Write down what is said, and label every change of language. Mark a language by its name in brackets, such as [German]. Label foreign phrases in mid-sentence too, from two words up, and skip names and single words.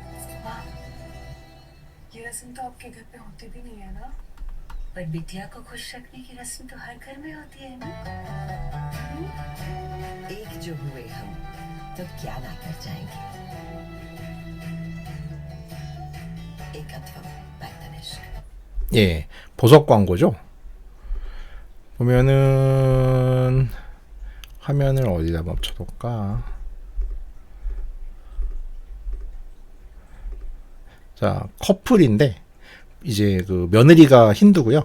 [Hindi] ये रस्म तो आपके घर पे होती भी नहीं है ना? पर बिटिया को खुश रखने की रस्म तो हर घर में होती है ना। एक जो हुए हम तो क्या ना कर जाएंगे। [Korean] एकत्वम 발단해주고. 예, 보석 광고죠. 보면은 화면을 어디다 멈춰볼까? 자, 커플인데 이제 그 며느리가 힌두고요.